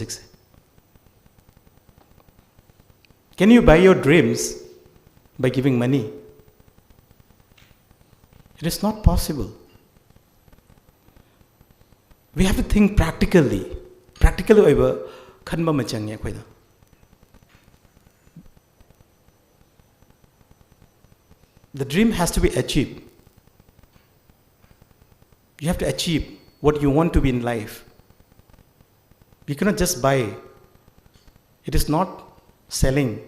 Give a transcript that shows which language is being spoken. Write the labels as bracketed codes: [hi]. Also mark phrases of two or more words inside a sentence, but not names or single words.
[en] Can you buy your dreams by giving money? It is not possible. We have to think practically. [mni] Practically over khanba machangya koida. [en] The dream has to be achieved. You have to achieve what you want to be in life. You cannot just buy. It is not selling.